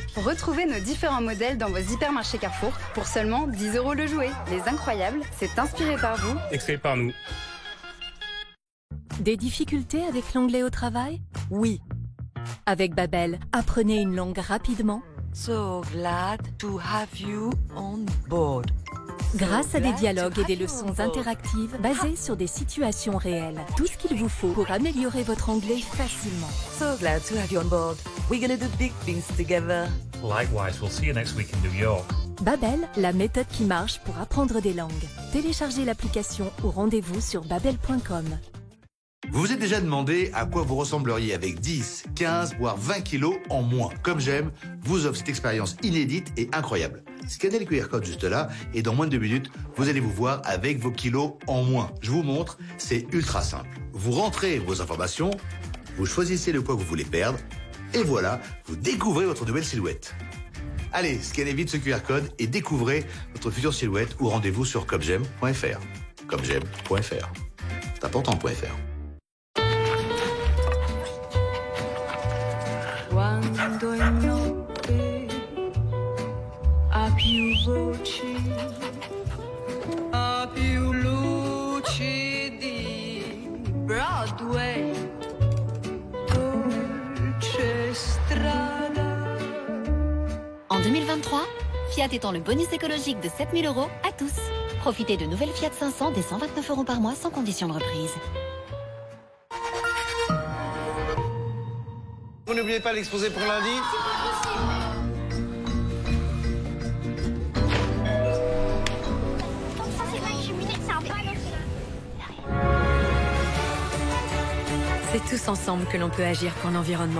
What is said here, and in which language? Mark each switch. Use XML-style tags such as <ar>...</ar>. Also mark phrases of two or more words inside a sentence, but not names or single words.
<fr>Retrouvez nos différents modèles dans vos hypermarchés Carrefour pour seulement 10 € le jouet. Les Incroyables, c'est inspiré par vous. Extrait par nous. Des difficultés avec l'anglais au travail? Oui. Avec Babbel, apprenez une langue rapidement.</fr> <en>So glad to have you on board.</en> <fr>Grâce à des dialogues et des leçons interactives basées sur des situations réelles. Tout ce qu'il vous faut pour améliorer votre anglais facilement.</fr> <en>So glad to have you on board. We're gonna do big things together. Likewise, we'll see you next week in New York.</en> <fr>Babbel, la méthode qui marche pour apprendre des langues. Téléchargez l'application ou rendez-vous sur babbel.com. Vous vous êtes déjà demandé à quoi vous ressembleriez avec 10, 15, voire 20 kilos en moins. Comme j'aime, vous offre cette expérience inédite et incroyable. Scannez le QR code juste là et dans moins de 2 minutes, vous allez vous voir avec vos kilos en moins. Je vous montre, c'est ultra simple. Vous rentrez vos informations, vous choisissez le poids que vous voulez perdre et voilà, vous découvrez votre nouvelle silhouette. Allez, scannez vite ce QR code et découvrez votre future silhouette ou rendez-vous sur comej'aime.fr. Comej'aime.fr. C'est important, .fr.</fr> <it>Quando è notte a più voci, a più luci di Broadway, dolce strada.</it> <fr>En 2023, Fiat étend le bonus écologique de 7 000 € à tous. Profitez de nouvelles Fiat 500 dès 129 € par mois sans condition de reprise. Vous n'oubliez pas l'exposé pour lundi? C'est tous ensemble que l'on peut agir pour l'environnement.</fr>